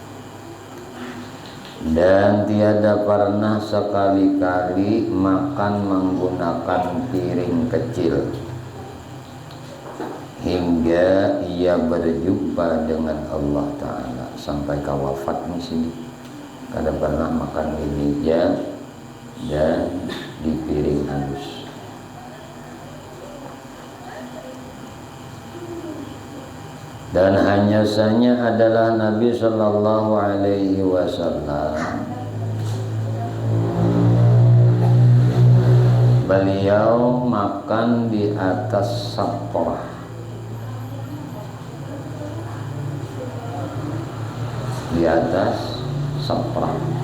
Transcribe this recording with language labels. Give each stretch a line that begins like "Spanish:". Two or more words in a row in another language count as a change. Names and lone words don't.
Indonesian: Dan tiada pernah sekali-kali makan menggunakan piring kecil hingga ia berjumpa dengan Allah Ta'ala sampai ke wafatnya sini.
Banjar: Kada pernah makan di meja dan di piring halus.
Indonesian: Dan hanya saja adalah Nabi
Arabic: صلى الله عليه وسلم
Indonesian: beliau makan di atas saprah. Di atas saprah.